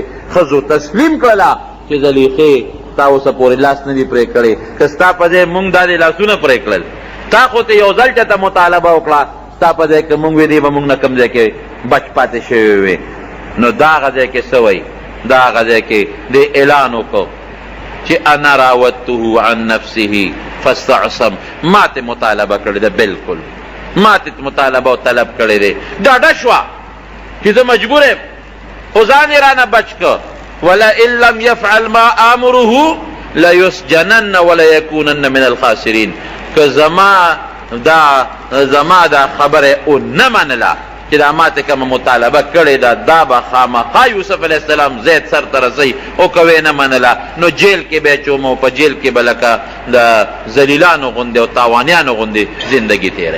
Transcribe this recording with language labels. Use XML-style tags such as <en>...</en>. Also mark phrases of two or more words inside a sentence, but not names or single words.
<ps>ښځو تسلیم کړله چې زلیخې تا اوسه پورې لاس نه دي پرې کړی، که ستا په ځای مونږ دا دې لاسونه پرې کړل، تا خو ته یو ځل چاته مطالبه وکړه، ستا په ځای که مونږ وې دی به مونږ نه کوم ځای کې بچ پاتې شوی وې. نو دا هغه ځای کې څه وایي؟ دا هغه ځای کې دې اعلان وکړو چې</ps> <ar>انا راودته عن نفسه فاستعصم،</ar> <ps>ما ته مطالبه کړې ده، بلکل ما ته مطالبه او طلب کړی دی. ډاډه شوه چې زه مجبور یم، خو ځان یې رانه بچ که.</ps> <ar>ولئن لم يفعل ما آمره لیسجنن ولیکونن من الخاسرین.</ar> <ps>که زما دا خبره او نه منله چې دا ما ته کومه مطالبه کړې ده، دا به خامخا یوسف</ps> <ar>علیه السلام</ar> <ps>زید سر ته رسوي، او که ویې نه منله نو جیل کې به یې چوم او په جیل کې به لکه د ذلیلانو غوندې او تاوانیانو غوندې زندګي تېروي.</ps>